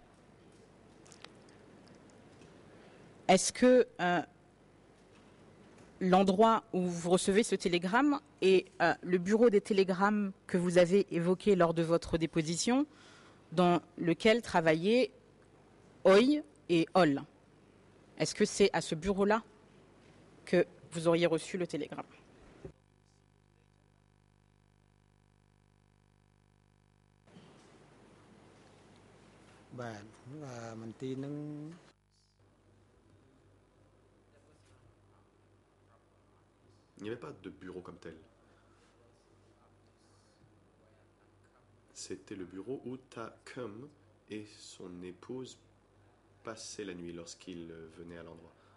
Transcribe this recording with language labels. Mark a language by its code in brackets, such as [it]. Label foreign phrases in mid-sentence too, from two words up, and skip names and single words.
[fr] Est-ce que l'endroit où vous recevez ce télégramme est le bureau des télégrammes que vous avez évoqué lors de votre déposition, dans lequel travaillaient Oi et Ol? Est-ce que c'est à ce bureau-là que vous auriez reçu le télégramme? [km] បាទមន្ទីរនឹង [fr] Il n'y avait pas de bureau comme tel. C'était le bureau où Takum et son épouse passaient la nuit lorsqu'ils venaient à l'endroit.